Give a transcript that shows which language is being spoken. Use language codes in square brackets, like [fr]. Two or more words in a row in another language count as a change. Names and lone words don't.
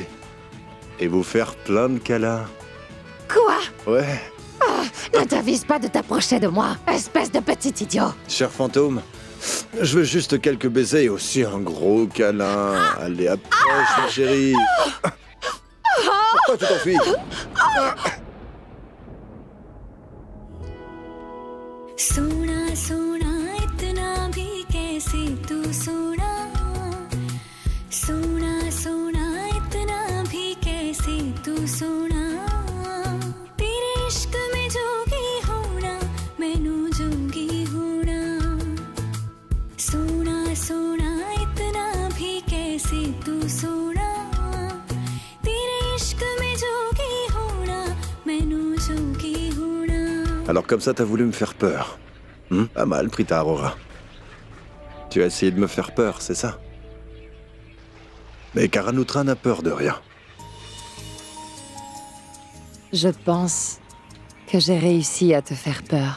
[fr] Et vous faire plein de câlins. Quoi? Ouais. Ne t'avise pas de t'approcher de moi, espèce de petit idiot. Cher fantôme, je veux juste quelques baisers et aussi un gros câlin. Allez, approche, ma chérie. Pourquoi tu t'enfuis? [hi] सोना सोना इतना भी कैसे तू सोना सोना सोना इतना भी कैसे तू सोना तेरे इश्क में जोगी होना मैनू जोगी होना सोना सोना इतना भी कैसे तू सोना तेरे इश्क में जोगी होना मैनू जोगी होना. [fr] Alors comme ça, t'as voulu me faire peur. Pas mal, Prita Aurora. Tu as essayé de me faire peur, c'est ça? Mais Karanutra n'a peur de rien. Je pense que j'ai réussi à te faire peur.